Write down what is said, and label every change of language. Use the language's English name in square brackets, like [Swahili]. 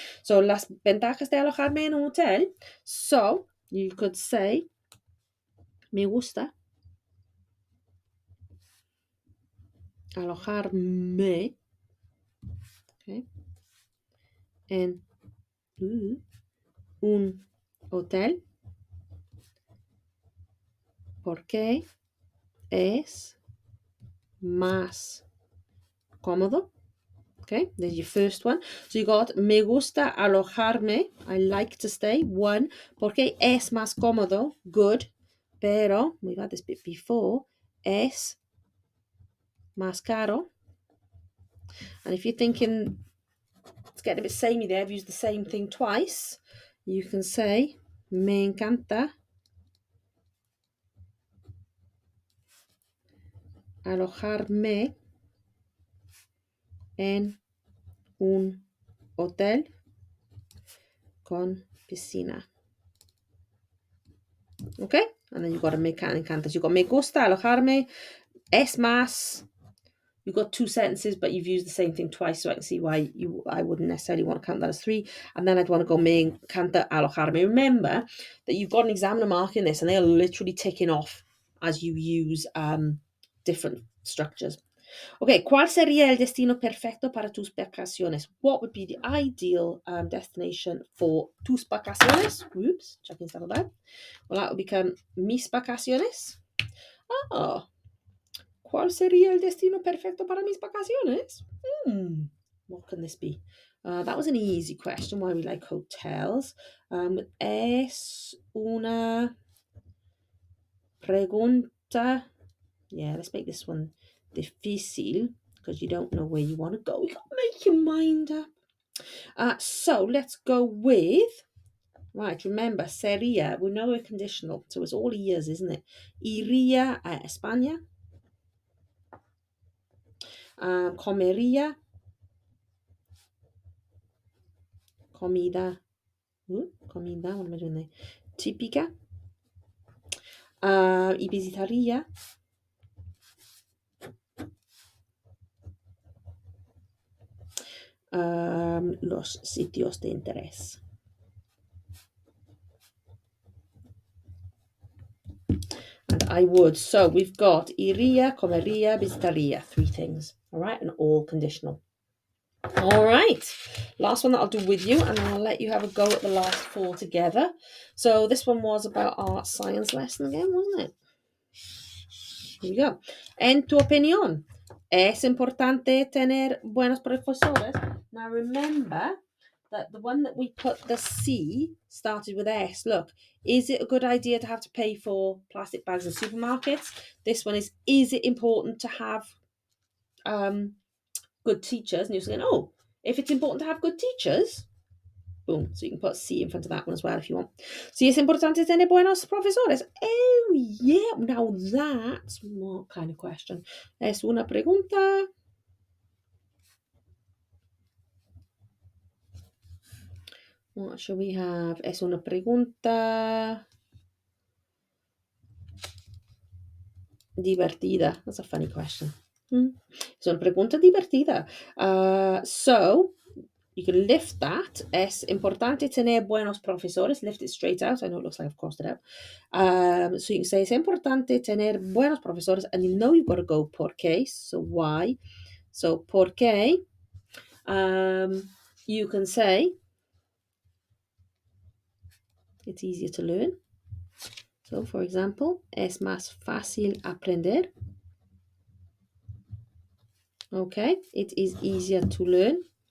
[Spanish] So, las ventajas de alojarme en un hotel. [English] So, you could say, [Spanish] me gusta alojarme, okay, en un hotel porque es más cómodo. [English] Okay, there's your first one. So you got [Spanish] me gusta alojarme. [English] I like to stay. [Spanish] One, porque es más cómodo. [English] Good. Pero, we've had this bit before, [Spanish] es más caro. [English] And if you're thinking it's getting a bit samey there, I've used the same thing twice, you can say [Spanish] me encanta alojarme en un hotel con piscina. [English] Okay? And then you've got a [Spanish] me encanta. [English] You've got [Spanish] me gusta alojarme, es más. [English] You've got two sentences, but you've used the same thing twice, so I can see why I wouldn't necessarily want to count that as three. And then I'd want to go [Spanish] me encanta alojarme. [English] Remember that you've got an examiner marking this, and they are literally ticking off as you use different structures. [Spanish] Okay, ¿cuál sería el destino perfecto para tus vacaciones? [English] What would be the ideal destination for [Spanish] tus vacaciones? [English] Oops, checking stuff about. Well, that would become [Spanish] mis vacaciones. Oh, ¿cuál sería el destino perfecto para mis vacaciones? [English] What can this be? That was an easy question, why we like hotels. [Spanish] Es una pregunta. [English] Yeah, let's make this one [Spanish] difícil [English] because you don't know where you want to go. You got to make your mind up. So let's go with, right, remember, [Spanish] sería, [English] we know we're conditional, so it's all ears, isn't it? [Spanish] Iría a España. Comería. Comida. Comida, [English] what am I doing there? [Spanish] Típica. Y visitaría los sitios de interés. [English] And I would. So we've got [Spanish] iría, comería, visitaría. [English] Three things. All right, and all conditional. All right, last one that I'll do with you, and then I'll let you have a go at the last four together. So this one was about our science lesson again, wasn't it? Here we go. [Spanish] En tu opinión, ¿es importante tener buenos profesores? [English] Now remember that the one that we put the C started with S. Look, is it a good idea to have to pay for plastic bags in supermarkets? This one is it important to have good teachers? And you're saying, oh, if it's important to have good teachers, boom. So you can put C in front of that one as well if you want. [Spanish] Si es importante tener buenos profesores. [English] Oh, yeah. Now that's what kind of question? [Spanish] Es una pregunta. [English] What shall we have? [Spanish] Es una pregunta divertida. [English] That's a funny question. [Spanish] Es una pregunta divertida. [English] So you can lift that. [Spanish] Es importante tener buenos profesores. [English] Lift it straight out. I know it looks like I've crossed it out. So you can say, [Spanish] es importante tener buenos profesores. [English] And you know you've got to go [Spanish] por qué. [English] So why? [Spanish] So por qué. [English] You can say, it's easier to learn. So, for example, [Spanish] es más fácil aprender. [English] Okay, it is easier to learn.